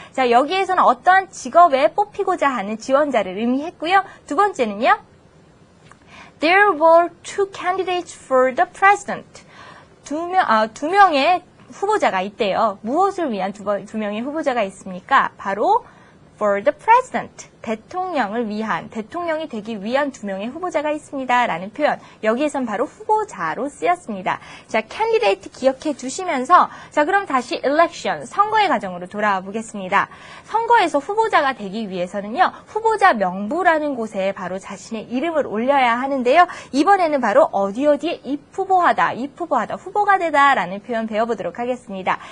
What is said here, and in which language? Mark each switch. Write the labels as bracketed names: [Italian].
[Korean] 자, 여기에서는 어떠한 직업에 뽑히고자 하는 지원자를 의미했고요. 두 번째는요. [English] There were two candidates for the president. [Korean] 두 명의 후보자가 있대요. 무엇을 위한 두 명의 후보자가 있습니까? 바로 [English] for the president. [Korean] 대통령이 되기 위한 두 명의 후보자가 있습니다. 라는 표현. 여기에선 바로 후보자로 쓰였습니다. 자, candidate 기억해 두시면서, 자, 그럼 다시 election, 선거의 과정으로 돌아와 보겠습니다. 선거에서 후보자가 되기 위해서는요, 후보자 명부라는 곳에 바로 자신의 이름을 올려야 하는데요, 이번에는 바로 어디에 입후보하다, 후보가 되다 라는 표현 배워보도록 하겠습니다.